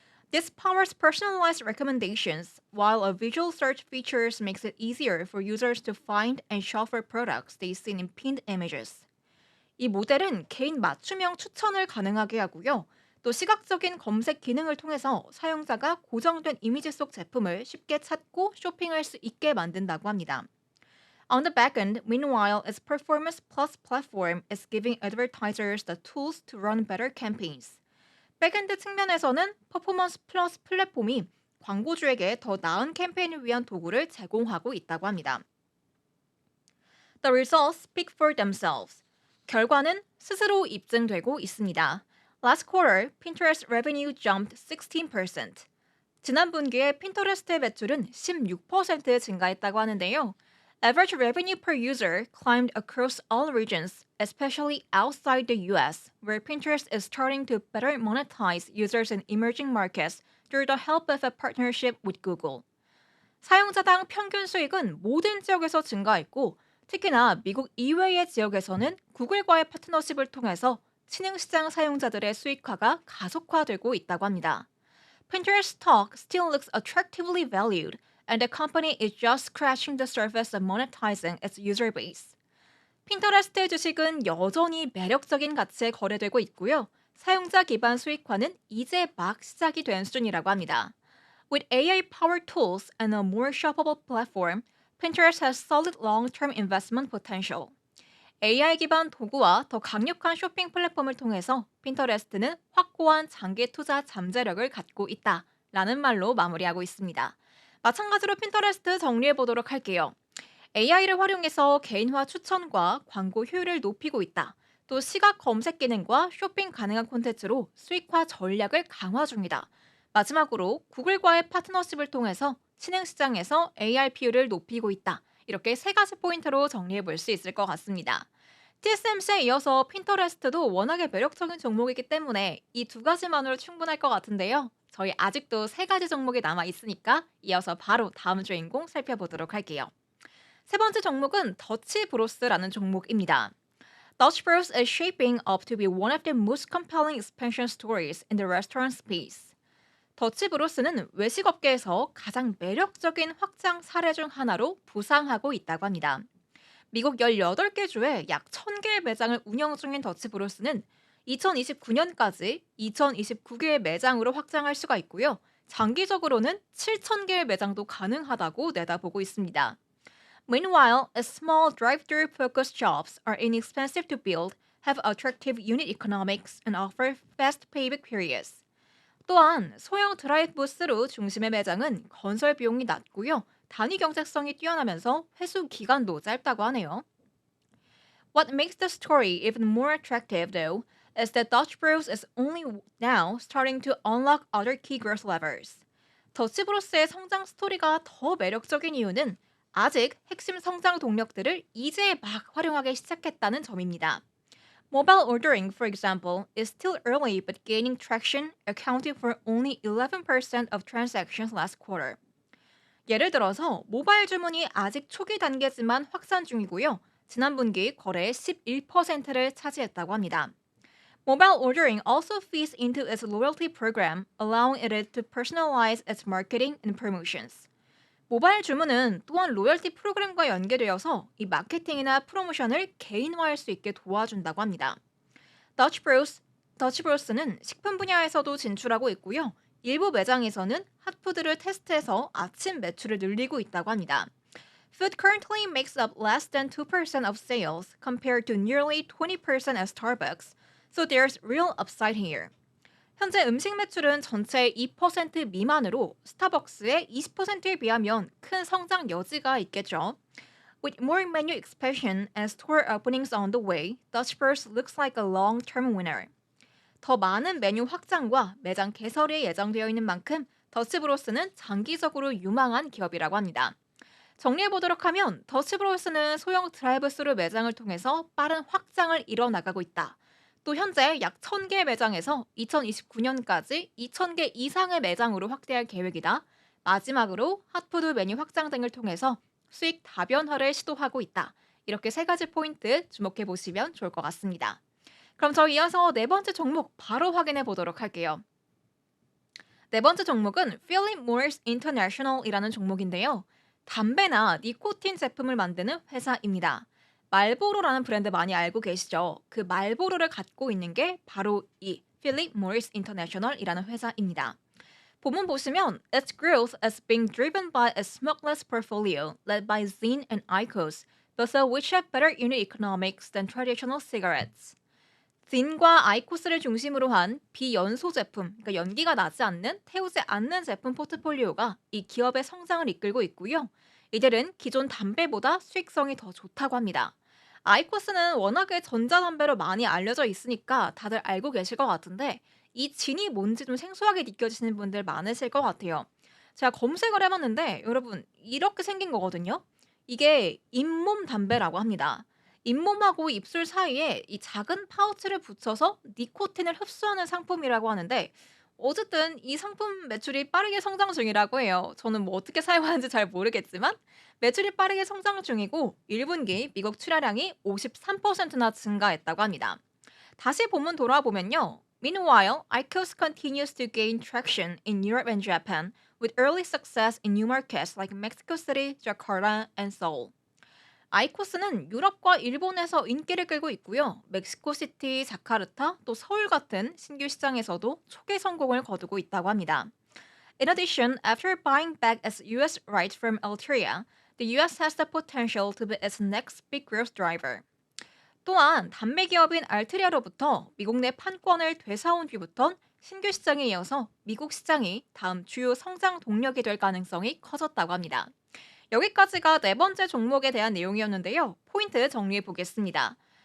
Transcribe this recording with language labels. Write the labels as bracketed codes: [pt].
[en] This powers personalized recommendations, while a visual search features makes it easier for users to find and shop for products they see in pinned images. [ko] 이 모델은 개인 맞춤형 추천을 가능하게 하고요. 또 시각적인 검색 기능을 통해서 사용자가 고정된 이미지 속 제품을 쉽게 찾고 쇼핑할 수 있게 만든다고 합니다. [en] On the back end, meanwhile, its Performance Plus platform is giving advertisers the tools to run better campaigns. [ko] 백엔드 측면에서는 퍼포먼스 플러스 플랫폼이 광고주에게 더 나은 캠페인을 위한 도구를 제공하고 있다고 합니다. [en] The results speak for themselves. [ko] 결과는 스스로 입증되고 있습니다. [en] Last quarter, Pinterest revenue jumped 16%. [ko] 지난 분기에 핀터레스트의 매출은 16% 증가했다고 하는데요. [en] Average revenue per user climbed across all regions, especially outside the US, where Pinterest is starting to better monetize users in emerging markets through the help of a partnership with Google. [ko] 사용자당 평균 수익은 모든 지역에서 증가했고, 특히나 미국 이외의 지역에서는 구글과의 파트너십을 통해서 신흥시장 사용자들의 수익화가 가속화되고 있다고 합니다. [en] Pinterest stock still looks attractively valued, and the company is just scratching the surface of monetizing its user base. [ko] 핀터레스트의 주식은 여전히 매력적인 가치에 거래되고 있고요. 사용자 기반 수익화는 이제 막 시작이 된 수준이라고 합니다. [en] With AI-powered tools and a more shoppable platform, Pinterest has solid long-term investment potential. [ko] AI 기반 도구와 더 강력한 쇼핑 플랫폼을 통해서 핀터레스트는 확고한 장기 투자 잠재력을 갖고 있다. 라는 말로 마무리하고 있습니다. 마찬가지로 핀터레스트 정리해 보도록 할게요. AI를 활용해서 개인화 추천과 광고 효율을 높이고 있다. 또 시각 검색 기능과 쇼핑 가능한 콘텐츠로 수익화 전략을 강화 중이다. 마지막으로 구글과의 파트너십을 통해서 신흥 시장에서 AI 비율을 높이고 있다. 이렇게 세 가지 포인트로 정리해 볼 수 있을 것 같습니다. TSMC에 이어서 핀터레스트도 워낙에 매력적인 종목이기 때문에 이 두 가지만으로 충분할 것 같은데요. 저희 아직도 세 가지 종목이 남아 있으니까 이어서 바로 다음 주인공 살펴보도록 할게요. 세 번째 종목은 더치 브로스라는 종목입니다. [en] Dutch Bros is shaping up to be one of the most compelling expansion stories in the restaurant space. [ko] 더치 브로스는 외식업계에서 가장 매력적인 확장 사례 중 하나로 부상하고 있다고 합니다. 미국 18개 주에 약 1000개의 매장을 운영 중인 더치 브로스는 2029년까지 2029개의 매장으로 확장할 수가 있고요. 장기적으로는 7000개의 매장도 가능하다고 내다보고 있습니다. [en] Meanwhile, small drive-through focused shops are inexpensive to build, have attractive unit economics, and offer fast payback periods. [ko] 또한 소형 드라이브 스루 중심의 매장은 건설 비용이 낮고요. 단위 경제성이 뛰어나면서 회수 기간도 짧다고 하네요. [en] What makes the story even more attractive, though, is that Dutch Bros is only now starting to unlock other key growth levers. [ko] 더치브로스의 성장 스토리가 더 매력적인 이유는 아직 핵심 성장 동력들을 이제 막 활용하기 시작했다는 점입니다. [en] Mobile ordering, for example, is still early but gaining traction, accounting for only 11% of transactions last quarter. [ko] 예를 들어서 모바일 주문이 아직 초기 단계지만 확산 중이고요. 지난 분기 거래의 11%를 차지했다고 합니다. [en] Mobile ordering also feeds into its loyalty program, allowing it to personalize its marketing and promotions. [ko] 모바일 주문은 또한 로열티 프로그램과 연계되어서 이 마케팅이나 프로모션을 개인화할 수 있게 도와준다고 합니다. 더치브로스는 식품 분야에서도 진출하고 있고요. 일부 매장에서는 핫푸드를 테스트해서 아침 매출을 늘리고 있다고 합니다. [en] Food currently makes up less than 2% of sales compared to nearly 20% at Starbucks, so there's real upside here. [ko] 현재 음식 매출은 전체의 2% 미만으로 스타벅스의 20%에 비하면 큰 성장 여지가 있겠죠. [en] With more menu expansion and store openings on the way, Dutch Bros looks like a long-term winner. [ko] 더 많은 메뉴 확장과 매장 개설이 예정되어 있는 만큼 더치브로스는 장기적으로 유망한 기업이라고 합니다. 정리해보도록 하면 더치브로스는 소형 드라이브스루 매장을 통해서 빠른 확장을 이뤄나가고 있다. 또 현재 약 1000개 매장에서 2029년까지 2000개 이상의 매장으로 확대할 계획이다. 마지막으로 핫푸드 메뉴 확장 등을 통해서 수익 다변화를 시도하고 있다. 이렇게 세 가지 포인트 주목해 보시면 좋을 것 같습니다. 그럼 저희 이어서 네 번째 종목 바로 확인해 보도록 할게요. 네 번째 종목은 Philip Morris International이라는 종목인데요. 담배나 니코틴 제품을 만드는 회사입니다. 말보로라는 브랜드 많이 알고 계시죠? 그 말보로를 갖고 있는 게 바로 이 Philip Morris International이라는 회사입니다. 본문 보시면 [en] its growth is being driven by a smokeless portfolio led by Zyn and IQOS, both of which have better unit economics than traditional cigarettes. [ko] 딘과 아이코스를 중심으로 한 비연소 제품, 그러니까 연기가 나지 않는, 태우지 않는 제품 포트폴리오가 이 기업의 성장을 이끌고 있고요. 이들은 기존 담배보다 수익성이 더 좋다고 합니다. 아이코스는 워낙에 전자담배로 많이 알려져 있으니까 다들 알고 계실 것 같은데 이 진이 뭔지 좀 생소하게 느껴지시는 분들 많으실 것 같아요. 제가 검색을 해봤는데 여러분 이렇게 생긴 거거든요. 이게 잇몸 담배라고 합니다. 잇몸하고 입술 사이에 이 작은 파우치를 붙여서 니코틴을 흡수하는 상품이라고 하는데 어쨌든 이 상품 매출이 빠르게 성장 중이라고 해요. 저는 뭐 어떻게 사용하는지 잘 모르겠지만 매출이 빠르게 성장 중이고 1분기 미국 출하량이 53%나 증가했다고 합니다. 다시 본문 돌아보면요. [en] Meanwhile, IQOS continues to gain traction in Europe and Japan with early success in new markets like Mexico City, Jakarta, and Seoul. [ko] 아이코스는 유럽과 일본에서 인기를 끌고 있고요. 멕시코시티, 자카르타, 또 서울 같은 신규 시장에서도 초기 성공을 거두고 있다고 합니다. [en] In addition, after buying back its US rights from Altria, The US has the potential to be its next big growth driver. [ko] 또한 단매 기업인 알트리아로부터 미국 내 판권을 되사온 뒤부턴 신규 시장에 이어서 미국 시장이 다음 주요 성장 동력이 될 가능성이 커졌다고 합니다. 여기까지가 네 번째 종목에 대한 내용이었는데요. 포인트 정리해 보겠습니다.